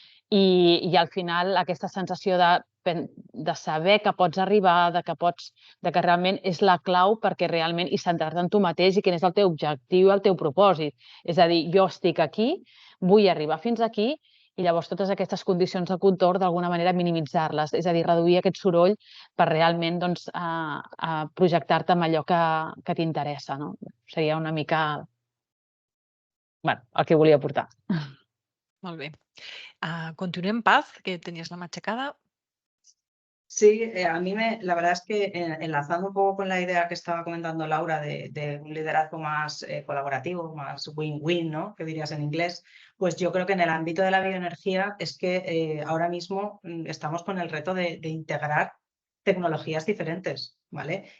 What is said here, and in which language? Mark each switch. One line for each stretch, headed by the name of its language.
Catalan: I al final aquesta sensació de saber que pots arribar, que realment és la clau perquè realment i centrar-te en tu mateix i quin és el teu objectiu, el teu propòsit. És a dir, jo estic aquí, vull arribar fins aquí i llavors totes aquestes condicions de contorn d'alguna manera minimitzar-les, és a dir, reduir aquest soroll per realment projectar-te amb allò que t'interessa. Seria una mica el que volia portar. Molt bé. Continuem, Paz, que tenies la mà aixecada.
Spanish: Sí, a mí la verdad es que enlazando un poco con la idea que estaba comentando Laura de un liderazgo más colaborativo, más win-win, ¿no? Que dirías en inglés, pues yo creo que en el ámbito de la bioenergía es que ahora mismo estamos con el reto de integrar tecnologías diferentes, ¿vale?